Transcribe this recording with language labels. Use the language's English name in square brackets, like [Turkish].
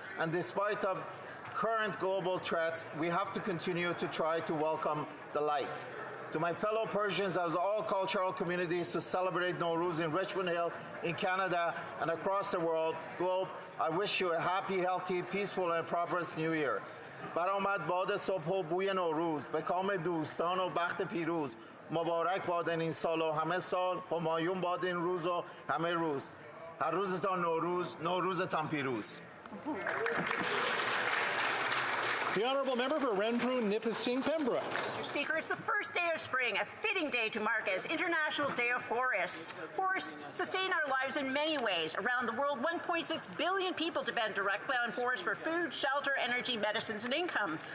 [English] And despite of current global threats, we have to continue to try to welcome the light. To my fellow Persians, as all cultural communities to celebrate Nowruz in Richmond Hill, in Canada, and across the globe, I wish you a happy, healthy, peaceful, and prosperous New Year. [Persian] برآمد باد صبح و بوی نوروز به کام دوستان و بخت پیروز مبارک باد این سال و همه سال همایون باد این روز و همه روز هر روزتان نوروز نوروزتان پیروز. [English] The honourable member for Renfrew, Nipissing, Pembroke. Mr. Speaker, it's the first day of spring, a fitting day to mark as International Day of Forests. Forests sustain our lives in many ways. Around the world, 1.6 billion people depend directly on forests for food, shelter, energy, medicines, and income.